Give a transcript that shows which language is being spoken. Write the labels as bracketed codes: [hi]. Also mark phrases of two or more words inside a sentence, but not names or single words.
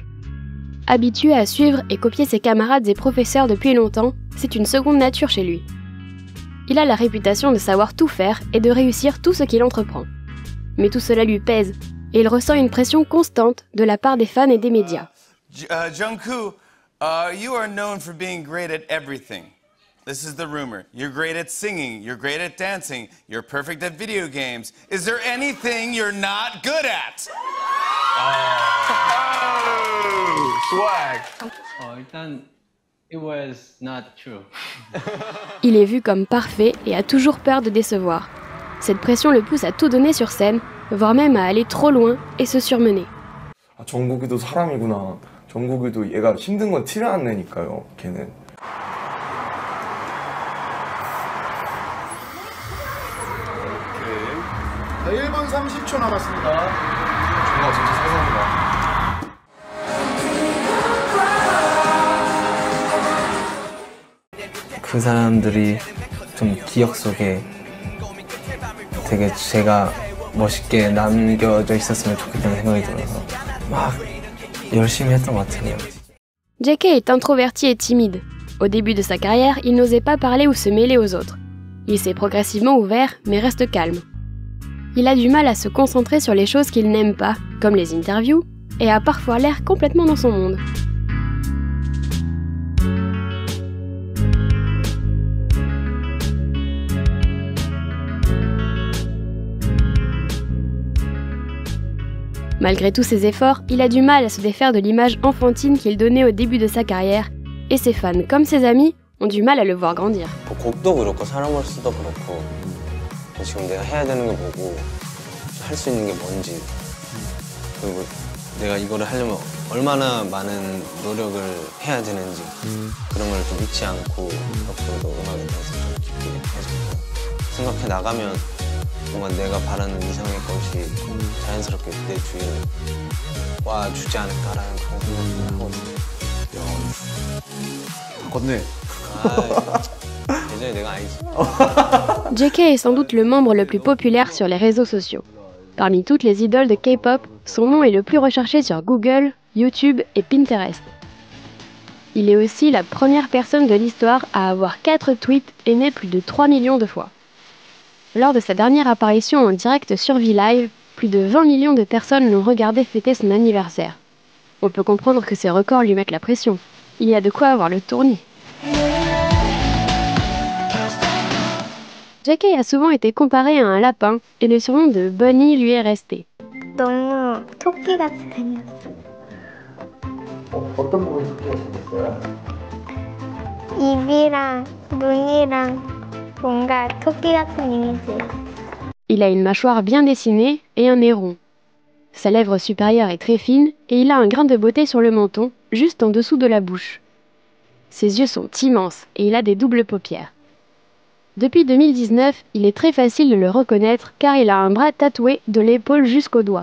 [fr] Habitué à suivre et copier ses camarades et professeurs depuis longtemps, c'est une seconde nature chez lui. Il a la réputation de savoir tout faire et de réussir tout ce qu'il entreprend. Mais tout cela lui pèse, et il ressent une pression constante de la part des fans et des médias. [en] Jungkook, You are known for being great at everything. This is the rumor. You're great at singing. You're great at dancing. You're perfect at video games. Is there anything you're not good at? Swag. 일단 it was not true. [fr] Il est vu comme parfait et a toujours peur de décevoir. Cette pression le pousse à tout donner sur scène, voire même à aller trop loin et se surmener. [ko] 아, 정국이도 사람이구나. 정국이도 얘가 힘든 건 티를 안 내니까요. 걔는. 자, 1분 30초 남았습니다. 정말 진짜 세상이다. 그 사람들이 좀 기억 속에 되게 제가 멋있게 남겨져 있었으면 좋겠다는 생각이 들어서 막 열심히 했던 것 같아요. [fr] JK est introverti et timide. Au début de sa carrière, il n'osait pas parler ou se mêler aux autres. Il s'est progressivement ouvert, mais reste calme. Il a du mal à se concentrer sur les choses qu'il n'aime pas, comme les interviews, et a parfois l'air complètement dans son monde. Malgré tous ses efforts, il a du mal à se défaire de l'image enfantine qu'il donnait au début de sa carrière, et ses fans, comme ses amis, ont du mal à le voir grandir. [ko] 곡도 그렇고 사람으로서도 그렇고 지금 내가 해야 되는 게 뭐고 할 수 있는 게 뭔지 그리고 내가 이거를 하려면 얼마나 많은 노력을 해야 되는지 그런 걸 좀 잊지 않고 앞으로도 음악에 대해서 좀 깊이 해서 생각해 나가면 뭔가 내가 바라는 이상의 것이 자연스럽게 내 주위에 와주지 않을까라는 그런 생각을 하거든요. 바꿨네. 예전에 내가 아니지. [fr] JK est sans doute le membre le plus populaire sur les réseaux sociaux. Parmi toutes les idoles de K-pop, son nom est le plus recherché sur Google, YouTube et Pinterest. Il est aussi la première personne de l'histoire à avoir 4 tweets aimés plus de 3 millions de fois. Lors de sa dernière apparition en direct sur V-Live, plus de 20 millions de personnes l'ont regardé fêter son anniversaire. On peut comprendre que ces records lui mettent la pression. Il y a de quoi avoir le tournis. JK a souvent été comparé à un lapin et le surnom de Bunny lui est resté. [ko] 너무 토끼 같이 생겼어. 어떤 부분이 토끼가 생겼어요? 입이랑 눈이랑 뭔가 토끼 같은 이미지. [fr] Il a une mâchoire bien dessinée et un nez rond. Sa lèvre supérieure est très fine et il a un grain de beauté sur le menton, juste en dessous de la bouche. Ses yeux sont immenses et il a des doubles paupières. Depuis 2019, il est très facile de le reconnaître car il a un bras tatoué de l'épaule jusqu'au doigt.